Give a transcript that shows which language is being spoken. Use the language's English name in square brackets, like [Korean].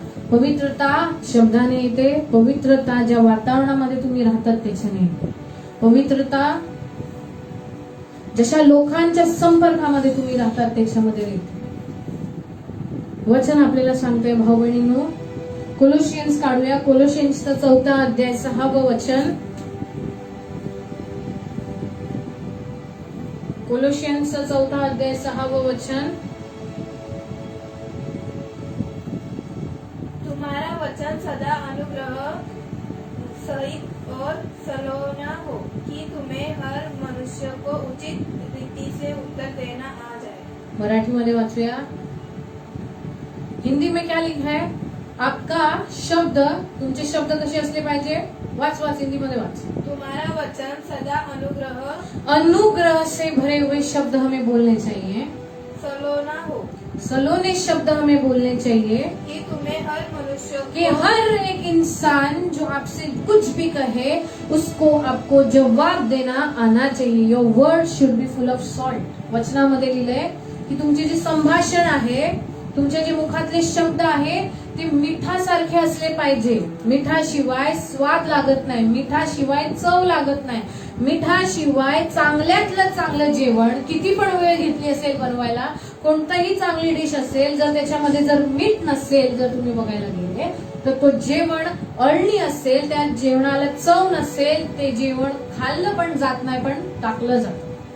[Marathi] पवित्रता शब्दाने येते, पवित्रता ज्या वातावरणामध्ये तुम्ही राहतात त्याच्याने येते, पवित्रता जशा लोकांच्या संपर्कामध्ये तुम्ही राहतात त्याच्यामध्ये येते. वचन आपल्याला सांगतोय भाऊ बहिणींनो, कोलोशियन्स काढूया. कोलोशियन्सचा 4 अध्याय 6 वचन. कोलोशियन्सचा 4 अध्याय 6 वचन. [Hindi] तुम्हारा वचन सदा अनुग्रह सहित और सलोना हो कि तुम्हें हर मनुष्य को उचित रीति से उत्तर देना आ जाए. [Marathi] मराठीमध्ये वाचूया. [Hindi] हिंदी में क्या लिखा है? आपका शब्द, [Marathi] तुमचे शब्द कसे असले पाहिजे? वाच हिंदी मध्ये वाच. [Hindi] तुम्हारा वचन सदा अनुग्रह, अनुग्रह से भरे हुए शब्द हमें बोलने चाहिए. सलोना हो सलोने शब्द हमें बोलने चाहिए कि तुम्हें हर मनुष्य कि को हर एक इंसान जो आपसे कुछ भी कहे उसको आपको जवाब देना आना चाहिए. [English] Your word should be full of salt. [Marathi] वचनामध्ये लिहिलंय की तुमचे जे संभाषण आहे, तुमचे जे मुखातले शब्द आहे ते मिठासारखे असले पाहिजे. मिठाशिवाय स्वाद लागत नाही, मिठाशिवाय चव लागत नाही, मिठाशिवाय चांगल्यातलं चांगलं जेवण किती पण वेळ घेतली असेल बनवायला, कोणताही चांगली डिश असेल, जर त्याच्यामध्ये जर मीठ नसेल, जर तुम्ही बघायला गेले तर तो जेवण अळणी असेल, त्या जेवणाला चव नसेल, ते जेवण खाल्लं पण जात नाही, पण टाकलं जातं.